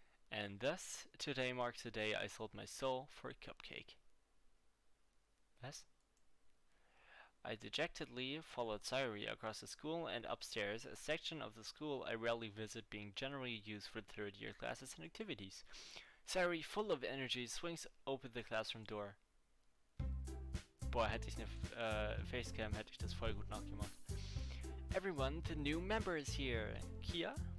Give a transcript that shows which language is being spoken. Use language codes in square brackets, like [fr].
[en] And thus, today marks the day I sold my soul for a cupcake. Yes? I dejectedly followed Sayuri across the school and upstairs, a section of the school I rarely visit being generally used for third-year classes and activities. Sayuri, full of energy, swings open the classroom door. [de] Boah, hätte ich eine Facecam, hätte ich das voll gut nachgemacht. [en] Everyone, the new member is here. Kia?